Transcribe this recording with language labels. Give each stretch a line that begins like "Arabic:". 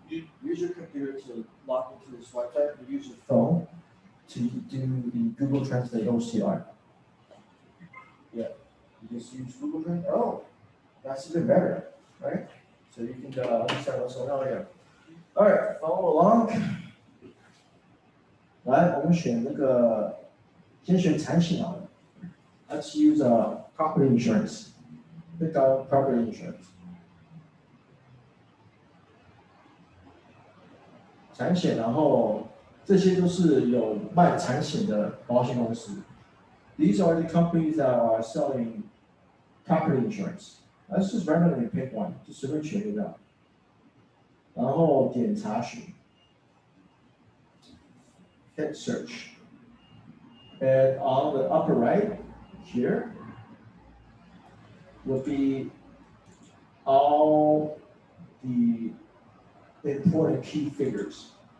English: Use your computer to log into this website. You use your phone to do the Google Translate OCR. Yeah, you just use Google Translate. Oh, that's even better, right? So you can understand what's going on here. All right, follow along.
Chinese: 来，我们选那个，先选产品好了。
English: Let's use property insurance. Pick out property insurance.
Chinese: 产险，然后这些都是有卖产险的保险公司。
English: These are the companies that are selling property insurance. Let's just randomly pick one，
Chinese: 就随便选一个。 然后点查询
English: ，hit search, and on the upper right here would be all the important key figures.